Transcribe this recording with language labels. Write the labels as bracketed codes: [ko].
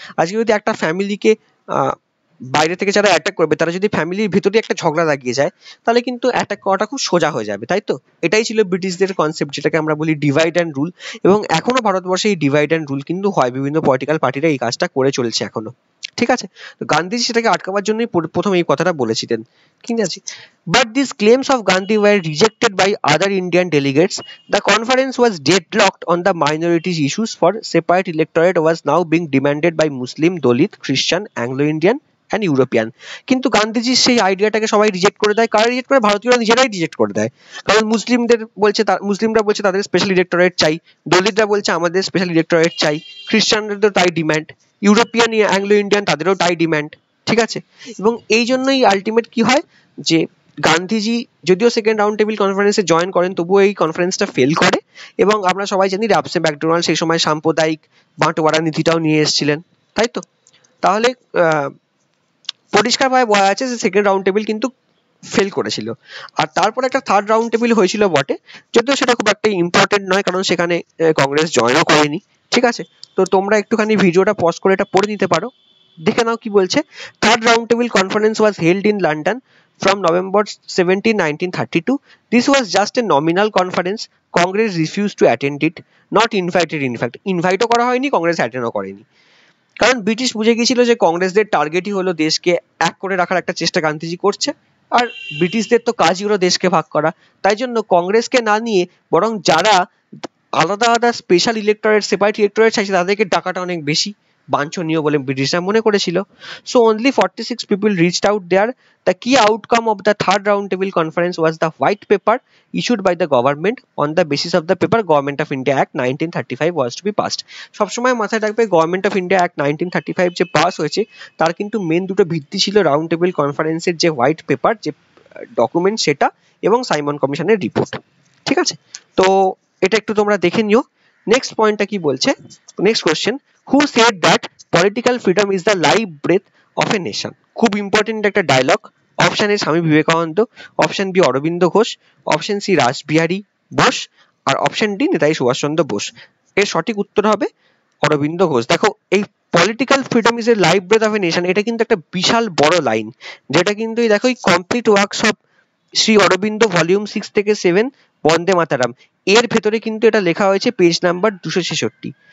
[bn] আজকে যদি একটা ফ্যামিলিকে বাইরে থেকে যারা অ্যাটাক করবে তারা যদি ফ্যামিলির ভিতরে একটা ঝগড়া লাগিয়ে যায়, তাহলে কিন্তু অ্যাটাক করাটা খুব সোজা হয়ে যাবে, তাই তো। এটাই ছিল ব্রিটিশদের কনসেপ্ট, যেটাকে আমরা বলি ডিভাইড অ্যান্ড রুল। এবং এখনো ভারতবর্ষে এই ডিভাইড অ্যান্ড রুল কিন্তু হয়, বিভিন্ন পলিটিক্যাল পার্টিরা এই কাজটা করে চলছে এখনো, ঠিক আছে। তো গান্ধীজি সেটাকে আটকাবার জন্যই প্রথম এই কথাটা বলেছিলেন, ঠিক আছে। [en] But these claims of Gandhi were rejected by other Indian delegates. The conference was deadlocked on the minorities issues, for separate electorate was now being demanded by Muslim, Dalit, Christian, Anglo-Indian and European। [bn] কিন্তু গান্ধীজির সেই আইডিয়াটাকে সবাই reject করে দেয়। কারা reject করে? ভারতীয়রা নিজেরাই রিজেক্ট করে দেয়। কারণ মুসলিমরা বলছে তাদের স্পেশাল ইলেক্টোরেট চাই, দলিতরা বলছে আমাদের স্পেশাল ইলেক্টোরেট চাই, খ্রিস্টানদেরও তাই ডিমান্ড, ইউরোপিয়ান, অ্যাংলো ইন্ডিয়ান তাদেরও তাই ডিমান্ড, ঠিক আছে। এবং এই জন্যই আলটিমেট কি হয় যে গান্ধীজি যদিও সেকেন্ড রাউন্ড টেবিল কনফারেন্সে জয়েন করেন, তবুও এই কনফারেন্সটা ফেল করে। এবং আমরা সবাই জানি রাবসে ম্যাকডোনাল্ড সেই সময় সাম্প্রদায়িক বাঁটোয়ারা নীতিটাও নিয়ে এসেছিলেন, তাই তো। তাহলে পরিষ্কারভাবে বলা আছে যে সেকেন্ড রাউন্ড টেবিল কিন্তু ফেল করেছিল। আর তারপর একটা থার্ড রাউন্ড টেবিল হয়েছিল বটে, যদিও সেটা খুব একটা ইম্পর্টেন্ট নয়, কারণ সেখানে কংগ্রেস জয়েনও করেনি, ঠিক আছে। তো তোমরা একটুখানি ভিডিওটা পজ করে এটা পড়ে নিতে পারো, দেখে নাও কি বলছে। [en] Third round table conference was held in London from November 17, 1932. This was just a nominal conference. Congress refused to attend it, not invited in fact. [bn] ইনভাইটও করা হয়নি, কংগ্রেস অ্যাটেন্ডও করেনি। কারণ ব্রিটিশ বুঝে গিয়েছিল যে কংগ্রেসদের টার্গেটই হলো দেশকে এক করে রাখার একটা চেষ্টা গান্ধীজি করছে, আর ব্রিটিশদের তো কাজই হলো দেশকে ভাগ করা। তাই জন্য কংগ্রেসকে না নিয়ে বরং যারা আলাদা আলাদা স্পেশাল ইলেক্টোরেট, সেপারেট ইলেক্টোরেট চাইছে তাদেরকে ডাকাটা অনেক বেশি বাঞ্ছনীয় বলে ব্রিটিশরা মনে করেছিল। [en] So only 46 people reached out there. The key outcome of the third round table conference was the white paper issued by the government. On the basis of the paper, Government of India Act 1935 was to be passed. [bn] সবসময় মাথায় রাখবে government of India act 1935 যে pass হয়েছে তার কিন্তু main দুটো ভিত্তি ছিল রাউন্ড টেবিল কনফারেন্সের যে হোয়াইট পেপার, যে ডকুমেন্ট সেটা, এবং সাইমন কমিশনের রিপোর্ট, ঠিক আছে। তো এটা একটু তোমরা দেখে নিও। নেক্সট পয়েন্টটা কি বলছে, [en] Next question, who said that political freedom is the life breath of a nation? [bn] খুব ইম্পর্টেন্ট একটা dialogue. Option A Swami Vivekananda, option B Aurobindo Ghosh, option C Rashbehari Bose, আর option D Netaji Subhash Chandra Bose. এর সঠিক উত্তর হবে অরবিন্দ ঘোষ। দেখো এই [en] political freedom is a life breath of a nation, [bn] এটা কিন্তু একটা বিশাল বড় লাইন, যেটা কিন্তু এই দেখো এই complete workshop Shri Aurobindo volume 6 থেকে 7 বন্দে মাতারাম এর ভেতরে কিন্তু এটা লেখা হয়েছে পেজ নাম্বার 266।